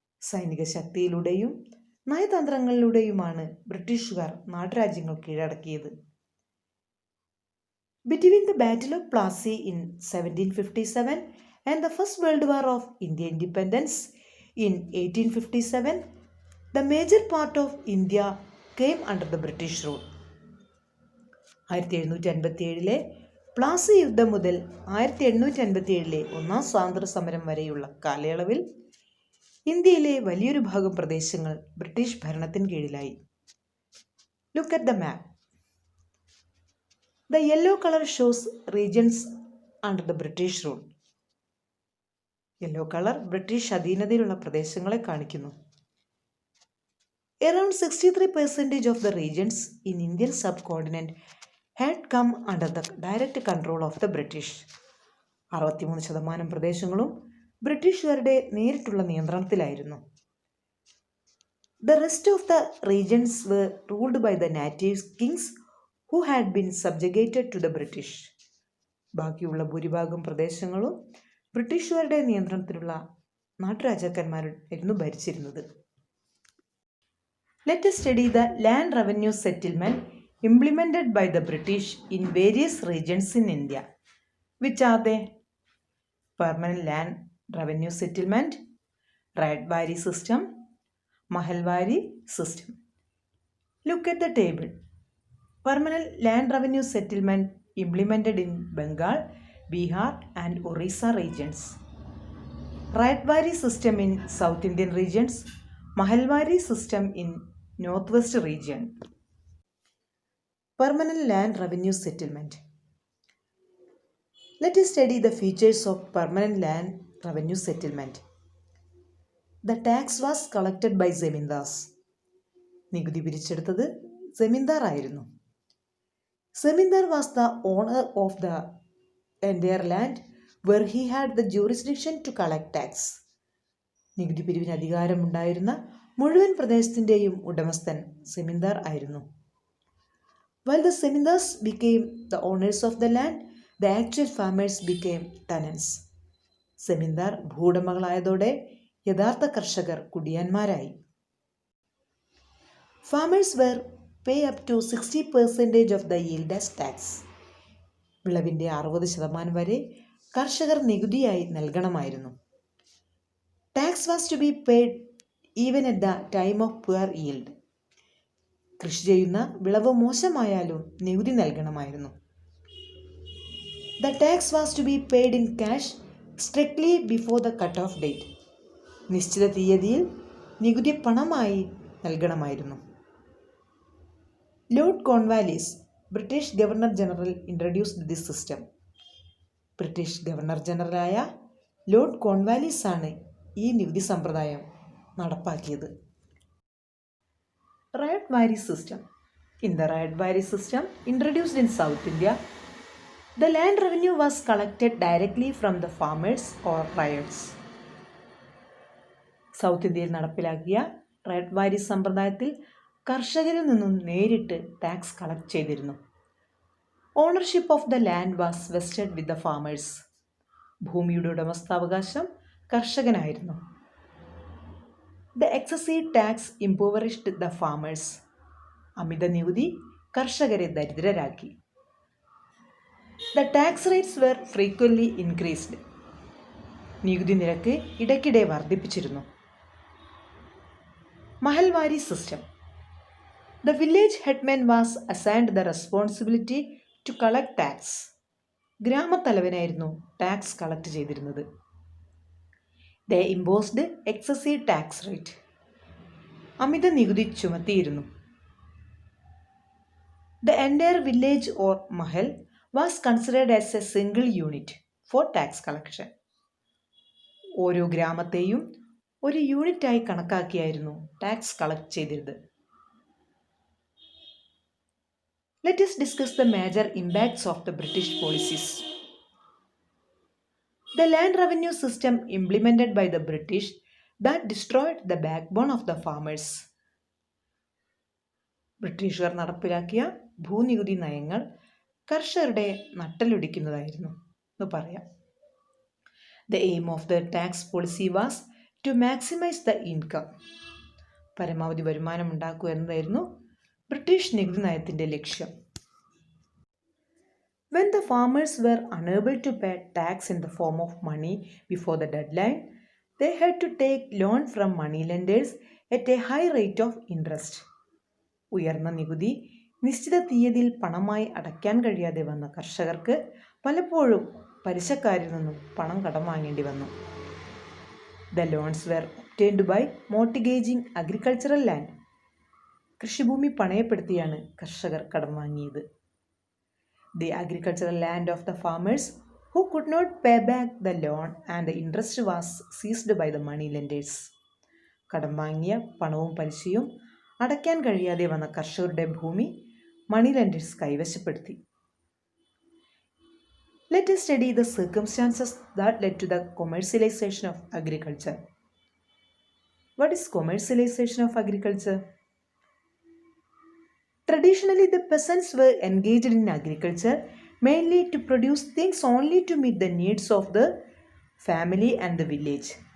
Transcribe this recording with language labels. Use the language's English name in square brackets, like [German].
[Malayalam] സൈനിക ശക്തിയിലൂടെയും നയതന്ത്രങ്ങളിലൂടെയുമാണ് ബ്രിട്ടീഷുകാർ നാട്ടുരാജ്യങ്ങൾ കീഴടക്കിയത്. [English] Between the Battle of Plassey in 1757 and the First World War of Indian Independence in 1857, the major part of India came under the British rule. [Malayalam] 1757 Plassey യുദ്ധം മുതൽ 1857 ഒന്നാം സ്വാതന്ത്ര്യ സമരം വരെയുള്ള കാലയളവിൽ ഇന്ത്യയിലെ വലിയൊരു ഭാഗം പ്രദേശങ്ങൾ ബ്രിട്ടീഷ് ഭരണത്തിന് കീഴിലായി. [English] Look at the map. The yellow colour shows regions under the British rule. [Malayalam] Yellow colour British അധീനതയിലുള്ള പ്രദേശങ്ങളെ കാണിക്കുന്നു. [English] Around 63% of the regions in Indian subcontinent had come under the direct control of the British. [Malayalam] 63% പ്രദേശങ്ങളും ബ്രിട്ടീഷുകാരുടെ നേരിട്ടുള്ള നിയന്ത്രണത്തിലായിരുന്നു. [English] The rest of the regions were ruled by the native kings who had been subjugated to the British. [Malayalam] ബാക്കിയുള്ള ഭൂരിഭാഗം പ്രദേശങ്ങളും ബ്രിട്ടീഷുകാരുടെ നിയന്ത്രണത്തിലുള്ള നാട്ടുരാജാക്കന്മാരായിരുന്നു ഭരിച്ചിരുന്നത്. [English] Let us study the land revenue settlement implemented by the British in various regions in India. Which are they? Permanent land revenue settlement, Raidwari system, Mahalwari system. Look at the table. Permanent land revenue settlement implemented in Bengal, Bihar and Orissa regions. Raidwari system in South Indian regions, Mahalwari system in Northwest region. Permanent land revenue settlement. Let us study the features of permanent land revenue settlement. The tax was collected by zemindars. [Malayalam] നികുതി പിരിച്ചെടുത്തത് സെമിന്ദാർ ആയിരുന്നു. [English] Zemindar was the owner of the entire land where he had the jurisdiction to collect tax. [Malayalam] നികുതി പിരിവിന് അധികാരമുണ്ടായിരുന്ന മുഴുവൻ പ്രദേശത്തിൻ്റെയും ഉടമസ്ഥൻ സെമിന്ദാർ ആയിരുന്നു. [English] While the Zemindars became the owners of the land, the actual farmers became tenants. [Malayalam] സെമിന്ദാർ ഭൂവുടമകളായതോടെ യഥാർത്ഥ കർഷകർ കുടിയാന്മാരായി. [English] Farmers were pay up to 60% of the yield as tax. [Malayalam] വിളവിൻ്റെ 60% വരെ കർഷകർ നികുതിയായി നൽകണമായിരുന്നു. [English] Tax was to be paid even at the time of poor yield. [Malayalam] കൃഷി ചെയ്യുന്ന വിളവ് മോശമായാലും നികുതി നൽകണമായിരുന്നു. [English] The tax was to be paid in cash strictly before the cut-off date. [Malayalam] നിശ്ചിത തീയതിയിൽ നികുതി പണമായി നൽകണമായിരുന്നു. [English] Lord Cornwallis, British governor general, introduced this system. [Malayalam] British governor ജനറലായ Lord Cornwallis ആണ് ഈ നികുതി സമ്പ്രദായം നടപ്പാക്കിയത്. [English] Raidwari system. In the Raidwari system, introduced in South India, the land revenue was collected directly from the farmers or ryots. [Malayalam] South ഇന്ത്യയിൽ നടപ്പിലാക്കിയ റൈഡ്വാരി സമ്പ്രദായത്തിൽ കർഷകരിൽ നിന്നും നേരിട്ട് ടാക്സ് കളക്ട് ചെയ്തിരുന്നു. [English] Ownership of the land was vested with the farmers. [Malayalam] ഭൂമിയുടെ ഉടമസ്ഥാവകാശം കർഷകനായിരുന്നു. [English] The excessive tax impoverished the farmers. [Malayalam] അമിത നികുതി കർഷകരെ ദരിദ്രരാക്കി. [English] The tax rates were frequently increased. [Malayalam] നികുതി നിരക്ക് ഇടയ്ക്കിടെ വർദ്ധിപ്പിച്ചിരുന്നു. [English] Mahalwari system. The village headman was assigned the responsibility to collect tax. [Malayalam] ഗ്രാമത്തലവനായിരുന്നു tax collect ചെയ്തിരുന്നത്. [English] They imposed excessive tax rate. [Malayalam] അമിത നികുതി ചുമത്തിയിരുന്നു. [English] The entire village or mahal was considered as a single unit for tax collection. [Malayalam] ഓരോ ഗ്രാമത്തെയും ഒരു യൂണിറ്റായി കണക്കാക്കിയായിരുന്നു tax collect ചെയ്തിരുന്നത്. [English] Let us discuss the major impacts of the British policies. The land revenue system implemented by the British that destroyed the backbone of the farmers. [Malayalam] ബ്രിട്ടീഷുകാർ നടപ്പിലാക്കിയ ഭൂനികുതി നയങ്ങൾ കർഷകരുടെ നട്ടലൊടിക്കുന്നതായിരുന്നു എന്ന് പറയാം. [English] The aim of the tax policy was to maximize the income. [Malayalam] പരമാവധി വരുമാനം ഉണ്ടാക്കുക എന്നതായിരുന്നു ബ്രിട്ടീഷ് നികുതി നയത്തിൻ്റെ ലക്ഷ്യം. [English] When the farmers were unable to pay tax in the form of money before the deadline, they had to take loan from moneylenders at a high rate of interest. [Malayalam] ഉയർന്ന നികുതി നിശ്ചിത തീയതിയിൽ പണമായി അടയ്ക്കാൻ കഴിയാതെ വന്ന കർഷകർക്ക് പലപ്പോഴും പലിശക്കാരിൽ നിന്നും പണം കടം വാങ്ങേണ്ടി വന്നു. [English] The loans were obtained by mortgaging agricultural land. [Malayalam] കൃഷിഭൂമി പണയപ്പെടുത്തിയാണ് കർഷകർ കടം വാങ്ങിയത്. [English] The agricultural land of the farmers who could not pay back the loan and the interest was seized by the moneylenders. [Malayalam] കടം വാങ്ങിയ പണവും പലിശയും അടയ്ക്കാൻ കഴിയാതെ വന്ന കർഷകരുടെ ഭൂമി മണി lenders കൈവശപ്പെടുത്തി. [English] Let us study the circumstances that led to the commercialization of agriculture. What is commercialization of agriculture? Traditionally, the peasants were engaged in agriculture mainly to produce things only to meet the needs of the family and the village.